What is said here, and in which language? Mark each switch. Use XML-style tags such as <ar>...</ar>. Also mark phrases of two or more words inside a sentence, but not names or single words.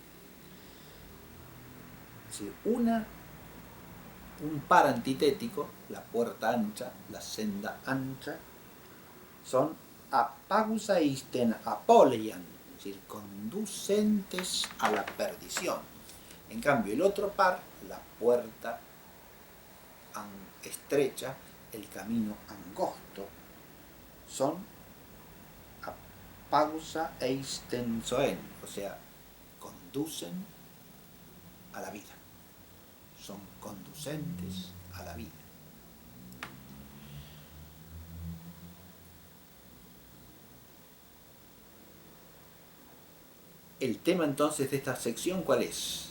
<es>Es decir, un par antitético, la puerta ancha, la senda ancha, son</es> <el>ἀπάγουσα εἰς τὴν ἀπώλειαν,</el> <es>es decir, conducentes a la perdición. En cambio, el otro par, la puerta estrecha, el camino angosto, son</es> <el>ἀπάγουσα εἰς τὴν ζωήν,</el> <es>o sea, conducen a la vida. Son conducentes a la vida. El tema entonces de esta sección, ¿cuál es?</es>